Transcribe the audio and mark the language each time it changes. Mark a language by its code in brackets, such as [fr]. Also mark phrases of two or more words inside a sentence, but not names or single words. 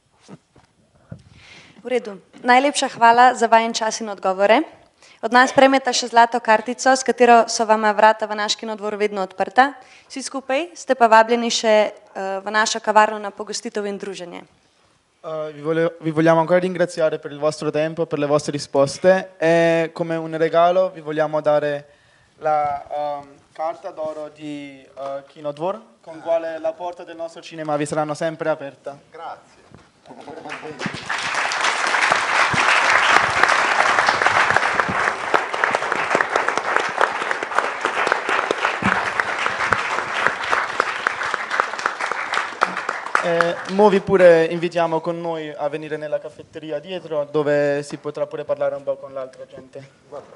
[sl] V redu. Najlepša hvala za vajen čas in odgovore. Od nas prejmete še zlato kartico, s katero so vama vrata v naš Kinodvor vedno odprta. Vsi skupaj ste pa vabljeni še v našo kavarno na pogostitev in druženje. [it] Vi vogliamo ancora ringraziare per il vostro tempo, per le vostre risposte e come un regalo vi vogliamo dare la carta d'oro di Kinodvor, con quale la porta del nostro cinema vi saranno sempre aperta. Grazie. Mo vi pure invitiamo con noi a venire nella caffetteria dietro dove si potrà pure parlare un po' con l'altra gente.